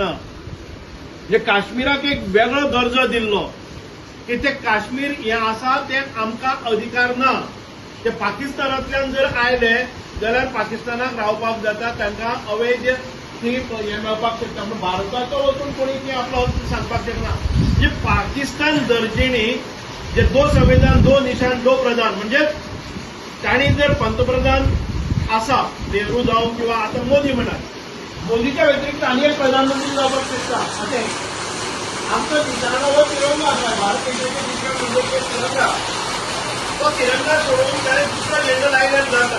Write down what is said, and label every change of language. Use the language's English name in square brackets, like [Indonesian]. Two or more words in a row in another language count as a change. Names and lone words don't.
[Konkani] म्हणजे काश्मीराक एक वेगळो दर्जो दिल्लो की ते काश्मीर हें आसा तें आमकां अधिकार ना. ते पाकिस्तानांतल्यान जर आयले जाल्यार पाकिस्तानाक रावपाक जाता, तांकां अवैध ती हें मेळपाक शकता, पूण भारताचो वचून कोणी ती आपलो हक्क सांगपाक शकना. म्हणजे पाकिस्तान दर्जेनी जे [Hindi] दो संविधान, दो निशान, दो प्रधान, [Konkani] म्हणजे तांणी जर पंतप्रधान आसा, नेहरू जावं किंवा आता मोदी म्हणात, मोदीच्या व्यतिरिक्त आनी एक प्रधानमंत्री जावपाक शकता. अशें आमचो तिरंगा हो तिरंगा आसा, भारत देशाचे तिरंगा तिरंगा, तो तिरंगा सोडून ताणें दुसरो झेंडो लायल्यार जाता.